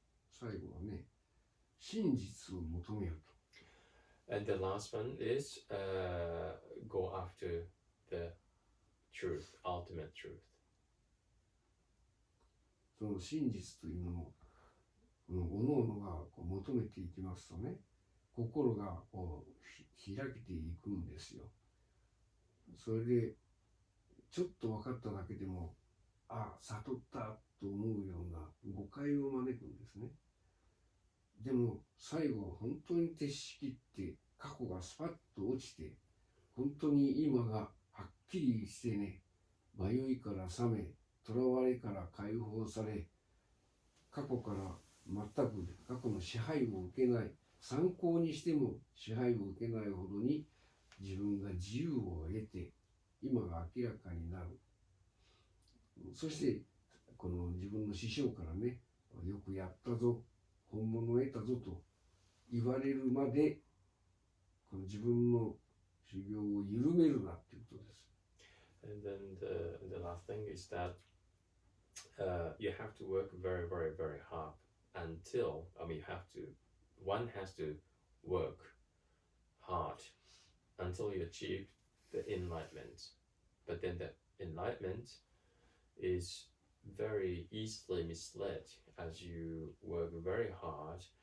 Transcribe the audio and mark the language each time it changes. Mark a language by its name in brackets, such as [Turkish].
[Japanese] 最後はね、真実を求めよと。 [English] And the last one is go after the truth, ultimate truth. [Japanese] その真実というのを、各々が求めていきますとね、心が開けていくんですよ。それでちょっと分かっただけでも、悟ったと思うような誤解を招くんですね。でも最後本当に徹しきって過去がスパッと落ちて、本当に今がはっきりしてね、迷いから覚め、囚われから解放され、過去から全く過去の支配を受けない、参考にしても支配を受けないほどに自分が自由を得て、今が明らかになる。そしてこの自分の師匠からね、よくやったぞ、本物を得たぞと言われるまで、この自分の修行を緩めるなということです。 [English] And then the last thing is that you have to work very, very, very hard until, one has to work hard until you achieve the enlightenment. But then the enlightenment is very easily misled as you work very hard.